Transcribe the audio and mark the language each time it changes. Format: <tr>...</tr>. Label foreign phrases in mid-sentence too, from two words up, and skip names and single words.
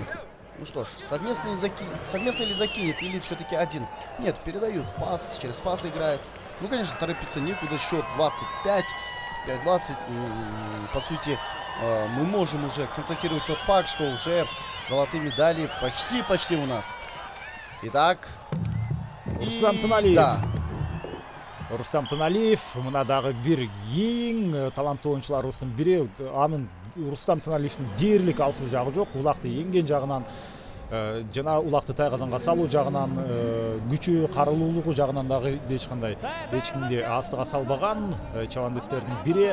<ru>Ну что ж, совместно ли закинет или все-таки один? Нет, передают пас, через пас играют. Ну, конечно, торопиться некуда, счет 25-20. По сути, мы можем уже констатировать тот факт, что уже золотые медали почти у нас. Итак, Рустам Туналиев. Да.</ru> <ky>Рустам Туналиев, мына дагы бир эң таланттуу оюнчуларыбыздын бири. Анын Рустам Туналиевдин дээрлик алсыз жагы жок. Улакты эңген жагынан жана улакты Тайгазанга салуу жагынан, күчү, карылуулугу жагынан дагы эч кимди астыга салбаган чабандестердин бири.</ky>